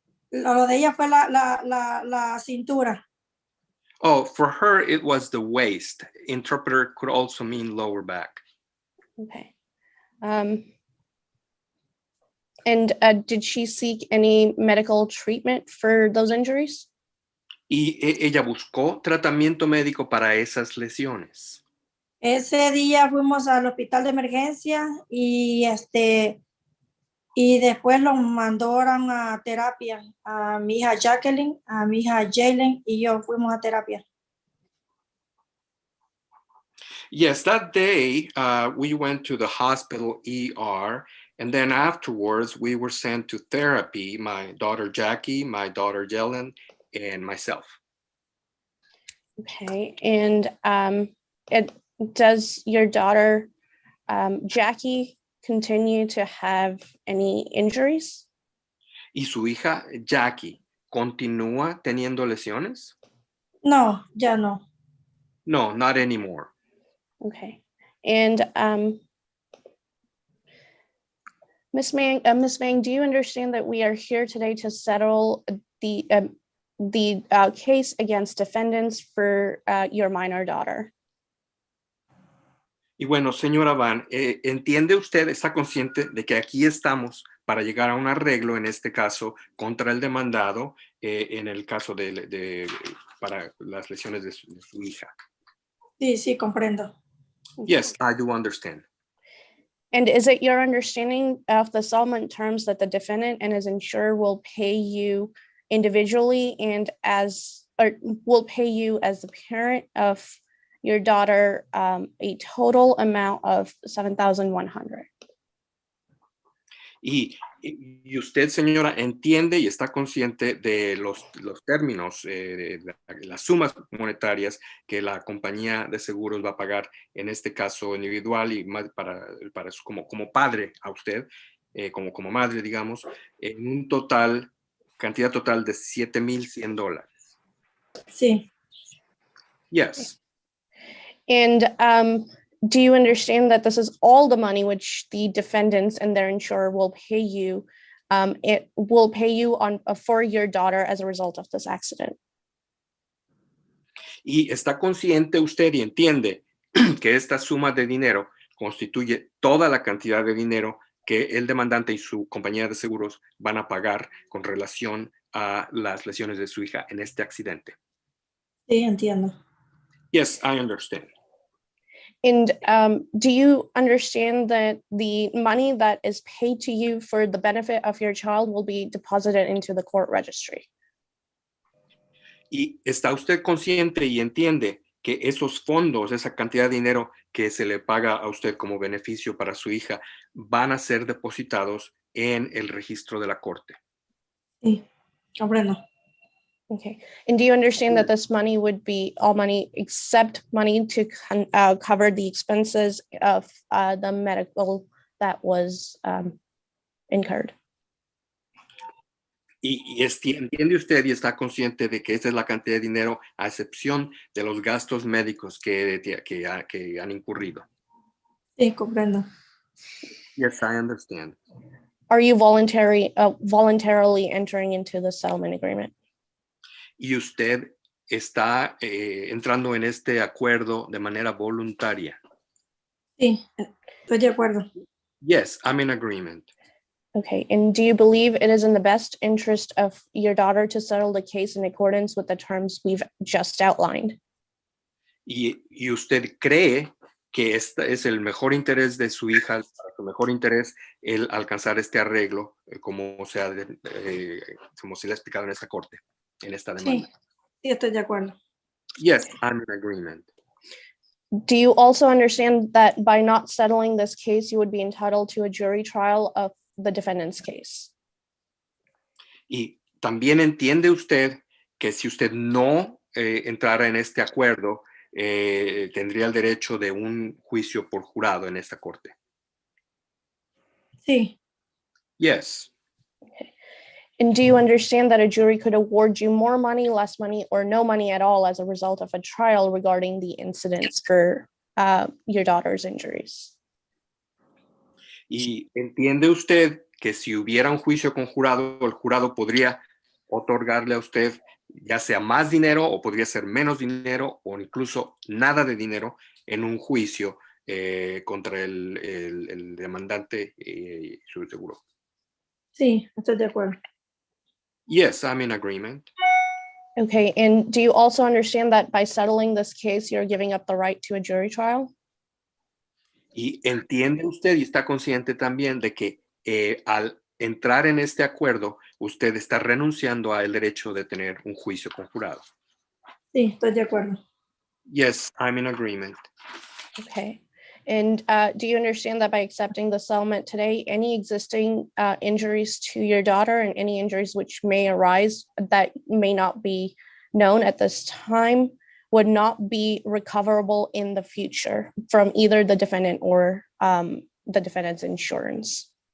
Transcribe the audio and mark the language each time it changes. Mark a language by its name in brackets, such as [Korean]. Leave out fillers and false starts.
[Spanish] Lo de ella fue la cintura. [English] Oh, for her, it was the waist. Interpreter could also mean lower back. Okay. And did she seek any medical treatment for those injuries? [Spanish] Y ella buscó tratamiento médico para esas lesiones. Ese día fuimos al hospital de emergencia y después lo mandaron a terapia. A mi hija Jacqueline, a mi hija Jalen y yo fuimos a terapia. [English] Yes, that day we went to the hospital ER, And then afterwards, we were sent to therapy, my daughter Jackie, my daughter Jelen, and myself. Okay, and does your daughter Jackie continue to have any injuries? [Spanish] ¿Y su hija Jackie continúa teniendo lesiones? No, ya no. [English] No, not anymore. Okay, and Ms. Mang, do you understand that we are here today to settle the case against defendants for your minor daughter? [Spanish] Y bueno, señora Van, ¿entiende usted, está consciente de que aquí estamos para llegar a un arreglo, en este caso, contra el demandado, en el caso para las lesiones de su hija? Sí, sí, comprendo. [English] Yes, I do understand. And is it your understanding of the settlement terms that the defendant and his insurer will pay you individually and will pay you as the parent of your daughter a total amount of $7,100? [Spanish] Y usted, señora, entiende y está consciente de los términos, de las sumas monetarias que la compañía de seguros va a pagar, en este caso individual y más como padre a usted, como madre, digamos, en un cantidad total de $7,100. Sí. [English] Yes. And do you understand that this is all the money which the defendants and their insurer will pay you? It will pay you for your daughter as a result of this accident. [Spanish] Y está consciente usted y entiende que esta suma de dinero constituye toda la cantidad de dinero que el demandante y su compañía de seguros van a pagar con relación a las lesiones de su hija en este accidente. Sí, entiendo. [English] Yes, I understand. And do you understand that the money that is paid to you for the benefit of your child will be deposited into the court registry? [Spanish] Y está usted consciente y entiende que esos fondos, esa cantidad de dinero que se le paga a usted como beneficio para su hija, van a ser depositados en el registro de la corte. Sí, comprendo. [English] Okay. And do you understand that this money would be all money except money to cover the expenses of the medical that was incurred? [Spanish] Y entiende usted y está consciente de que esta es la cantidad de dinero a excepción de los gastos médicos que han incurrido. Sí, comprendo. [English] Yes, I understand. Are you voluntarily entering into the settlement agreement? [Spanish] Y usted está entrando en este acuerdo de manera voluntaria. Sí, estoy de acuerdo. [English] Yes, I'm in agreement. Okay, and do you believe it is in the best interest of your daughter to settle the case in accordance with the terms we've just outlined? [Spanish] Y usted cree que este es el mejor interés de su hija, su mejor interés, el alcanzar este arreglo, como se le ha explicado en esta corte, en esta demanda. Sí, sí, estoy de acuerdo. [English] Yes, I'm in agreement. Do you also understand that by not settling this case, you would be entitled to a jury trial of the defendant's case? [Spanish] Y también entiende usted que si usted no entrara en este acuerdo, tendría el derecho de un juicio por jurado en esta corte. Sí. [English] Yes. Okay. And do you understand that a jury could award you more money, less money, or no money at all as a result of a trial regarding the incidents for your daughter's injuries? [Spanish] Y entiende usted que si hubiera un juicio con jurado, el jurado podría otorgarle a usted ya sea más dinero o podría ser menos dinero o incluso nada de dinero en un juicio contra el demandante y su seguro. Sí, estoy de acuerdo. [English] Yes, I'm in agreement. Okay, and do you also understand that by settling this case, you're giving up the right to a jury trial? [Spanish] Y entiende usted y está consciente también de que al entrar en este acuerdo, usted está renunciando al derecho de tener un juicio con jurado. Sí, estoy de acuerdo. [English] Yes, I'm in agreement. Okay. And do you understand that by accepting the settlement today, any existing injuries to your daughter and any injuries which may arise that may not be known at this time would not be recoverable in the future from either the defendant or the defendant's insurance?